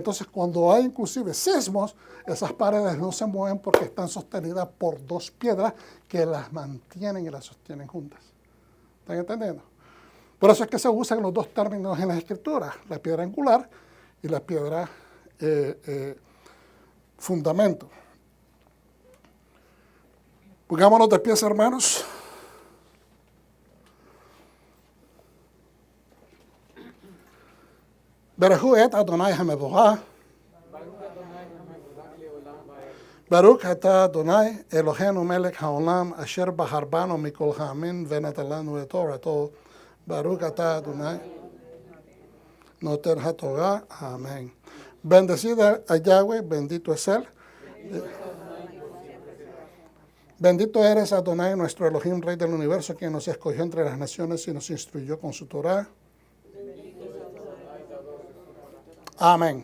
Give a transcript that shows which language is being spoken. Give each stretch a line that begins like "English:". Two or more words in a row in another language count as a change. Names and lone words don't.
Spanish: Entonces, cuando hay inclusive sismos, esas paredes no se mueven porque están sostenidas por dos piedras que las mantienen y las sostienen juntas. ¿Están entendiendo? Por eso es que se usan los dos términos en las Escrituras, la piedra angular y la piedra fundamento. Pongámonos de pies, hermanos.
Hebrew: ברוך את אדוני המבורך. ברוך אתה אדוני אלוהינו מלך העולם אשר בחר בנו מכל העמים ונתן לנו את תורתו. ברוך אתה אדוני נותן התורה.
Spanish: Amén. Bendecida a Yahweh, bendito es Él. Bendito eres, Adonai, nuestro Elohim, Rey del universo, quien nos escogió entre las naciones y nos instruyó con su Torah. Amén.